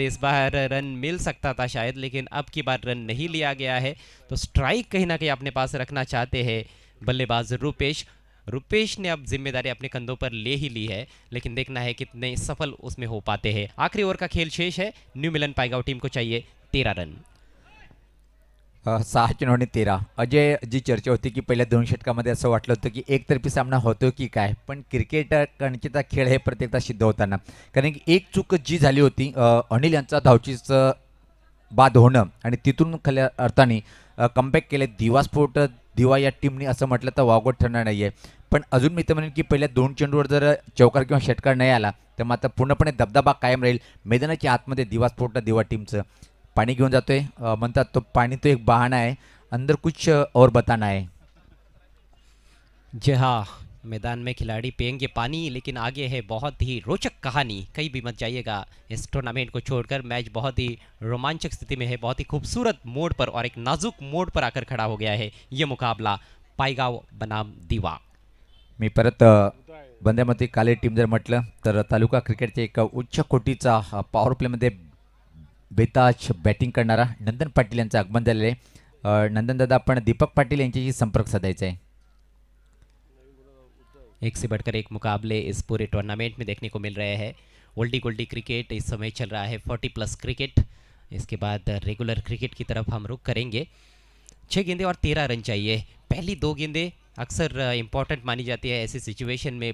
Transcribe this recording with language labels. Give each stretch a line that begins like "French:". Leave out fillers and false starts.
Hindi: इस बार रन मिल सकता था शायद, लेकिन अब की बार रन नहीं लिया गया है। तो स्ट्राइक कहीं ना कहीं अपने पास रखना चाहते हैं बल्लेबाज रुपेश ने अब जिम्मेदारी अपने कंधों पर ले ही ली है, लेकिन देखना है कितने सफल उसमें हो पाते हैं। आखिरी ओवर का खेल शेष है। न्यू मिलन पायगाव टीम को चाहिए 13 रन।
Marathi: 6 चेंडूंनी 13. अजय, जी चर्चा होती की पहिल्या 2 षटकामध्ये असं वाटलं होतं की एकतर्फी सामना होतो की काय, पण क्रिकेट कणचिता खेळ हे प्रत्येकदा सिद्ध होताना, कारण की एक चूक जी झाली होती अनिल यांचा धावचीच बाद होणं आणि तिथून खऱ्या अर्थाने कमबॅक केले दिवा या टीमने असं म्हटलं तर वावगं ठरणार नाही आहे. पण अजून मी तर म्हणेन की पहिल्या 2 चेंडूवर जर चौकार किंवा षटकार नाही आला तर मात्र पूर्णपणे दबदबा कायम राहील. मैदानाच्या आतमध्ये दिवा टीमचं पाणी घेऊन जातोय, म्हणतात तो पाणी
Hindi: तो एक बहाना है, अंदर कुछ और बताना है. जी हाँ, मैदान में खिलाड़ी पिएंगे पानी, लेकिन आगे है बहुत ही रोचक कहानी। कहीं भी मत जाइएगा इस टूर्नामेंट को छोड़कर। मैच बहुत ही रोमांचक स्थिति में है, बहुत ही खूबसूरत मोड़ पर और एक नाजुक मोड़ पर आकर खड़ा हो गया है ये मुकाबला पायगाव बनाम दिवा।
Marathi: मी परत बंद्यामध्ये काले टीम जर म्हटलं तर तालुका क्रिकेटचे एक उच्च कोटीचा पॉवर प्लेमध्ये बेताज बॅटिंग करणारा नंदन पाटील यांचं आगमन झालेलं आहे. नंदनदादा, आपण दीपक पाटील यांच्याशी संपर्क साधायचा आहे.
Hindi: एक से बढ़कर एक मुकाबले इस पूरे टूर्नामेंट में देखने को मिल रहे हैं। ओल्डी गोल्डी क्रिकेट इस समय चल रहा है, 40+ क्रिकेट। इसके बाद रेगुलर क्रिकेट की तरफ हम रुख करेंगे। 6 गेंदें और 13 रन चाहिए। पहली 2 गेंदें अक्सर इंपॉर्टेंट मानी जाती है ऐसी सिचुएशन में।